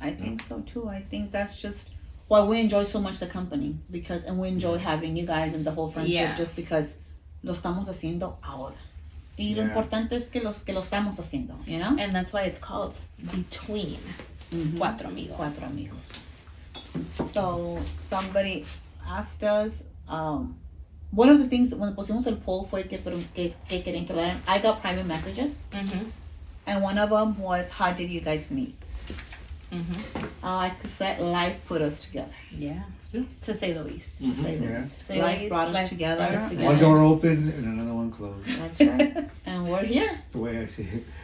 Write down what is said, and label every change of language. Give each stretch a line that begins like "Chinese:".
English: I think so too. I think that's just why we enjoy so much the company and we enjoy having you guys and the whole friendship Yeah. just because
Spanish: lo estamos haciendo ahora. Y lo
English: Yeah.
Spanish: importante es que lo estamos haciendo,
English: you know? And that's why it's called Between Mhm. 4 Amigos.
Spanish: Cuatro amigos.
English: So somebody asked us, one of the things when
Spanish: pusimos el poll fue que querían que hablaran.
English: I got private messages, Mm-hmm. and one of them was, how did you guys meet? Mm-hmm. Like I said, life put us together. Yeah. Yeah. To say the least. To say the Yeah. least. Say the Life least, brought us life together. brought us together. One door open and another one closed. That's right. And we're here. That's the way I see it.